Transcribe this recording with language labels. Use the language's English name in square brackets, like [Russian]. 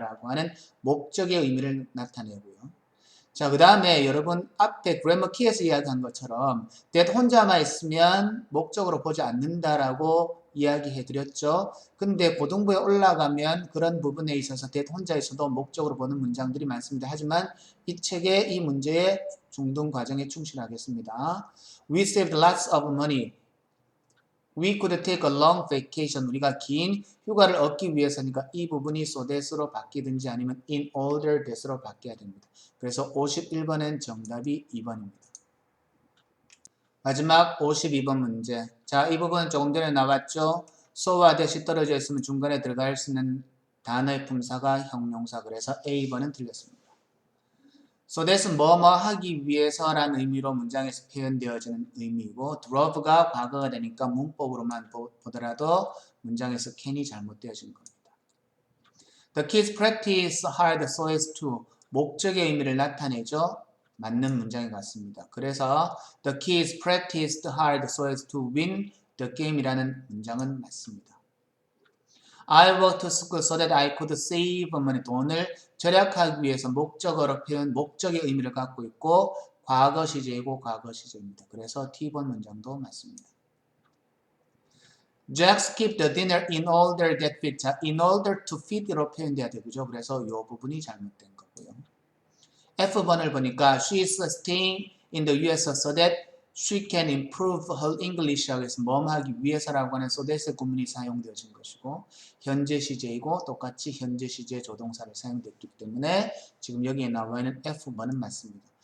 [Korean] 라고 하는 목적의 의미를 나타내고요. 자, 그 다음에 여러분 앞에 그래머 키에서 이야기한 것처럼 that 혼자만 있으면 목적으로 보지 않는다라고 이야기해 드렸죠. 근데 고등부에 올라가면 그런 부분에 있어서 that 혼자 있어도 목적으로 보는 문장들이 많습니다. 하지만 이 책의 이 문제의 중등 과정에 충실하겠습니다. [English] We saved lots of money. We could take a long vacation. [Korean] 우리가 긴 휴가를 얻기 위해서니까 이 부분이 so that으로 바뀌든지 아니면 in order that으로 바뀌어야 됩니다. 그래서 51번은 정답이 2번입니다. 마지막 52번 문제. 자, 이 부분은 조금 전에 나왔죠. so와 that이 떨어져 있으면 중간에 들어갈 수 있는 단어의 품사가 형용사. 그래서 A번은 틀렸습니다. So that은 뭐뭐 하기 위해서라는 의미로 문장에서 표현되어지는 의미이고 drove가 과거가 되니까 문법으로만 보더라도 문장에서 can이 잘못되어진 겁니다. [English] The kids practice hard so as to [Korean] 목적의 의미를 나타내죠. 맞는 문장이 같습니다. 그래서 [English] the kids practiced hard so as to win the game이라는 [Korean] 문장은 맞습니다. [English] I worked to school so that I could save money. [Korean] 돈을 절약하기 위해서 목적어로 표현, 목적의 의미를 갖고 있고 과거 시제이고 과거 시제입니다. 그래서 T번 문장도 맞습니다. [English] Jack skipped the dinner in order that fit. [Korean] 자, [English] in order to fit [Korean] 로 표현돼야 되죠. 그래서 이 부분이 잘못된 거고요. F번을 보니까 [English] she is staying in the US so that she can improve her English [Korean] 하고 해서 뭐뭐 하기 위해서라고 하는 so that의 구문이 사용되어진 것이고 현재 시제이고 똑같이 현재 시제 조동사를 사용됐기 때문에 지금 여기에 나와 있는 F번은 맞습니다.